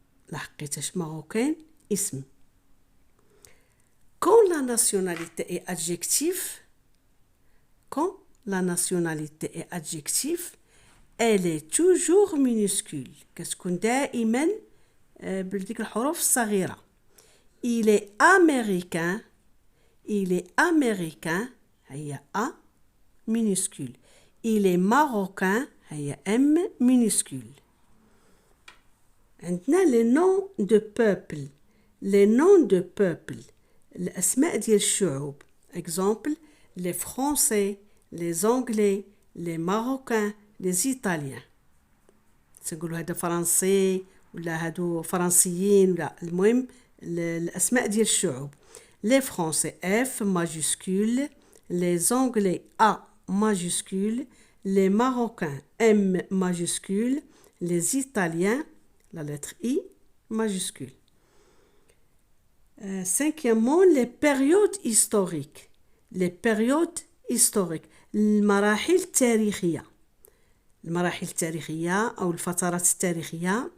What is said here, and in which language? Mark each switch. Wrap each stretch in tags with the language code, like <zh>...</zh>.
<ar>لحقيتاش marocaine اسم.</ar> <fr>Quand la nationalité est adjectif, quand la nationalité est adjectif, elle est toujours minuscule.</fr> <ar>كتكون دائما بديك الحروف الصغيرة.</ar> <fr>Il est américain. Il est américain. هي A minuscule. Il est marocain. هي M minuscule. عندنا les noms de peuple. Les noms de peuple.</fr> <ar>الأسماء ديال الشعوب.</ar> <fr>Exemple, les Français, les Anglais, les Marocains, les Italiens.</fr> <ar>تنقولوا هذا فرنسي ولا هادو فرنسيين ولا المهم الأسماء ديال الشعوب.</ar> <fr>Les Français F majuscule, les Anglais A majuscule, les Marocains M majuscule, les Italiens, la lettre I majuscule. Cinquièmement, les périodes historiques. Les périodes historiques.</fr> <ar>المراحل التاريخية. المراحل التاريخية أو الفترات التاريخية.</ar>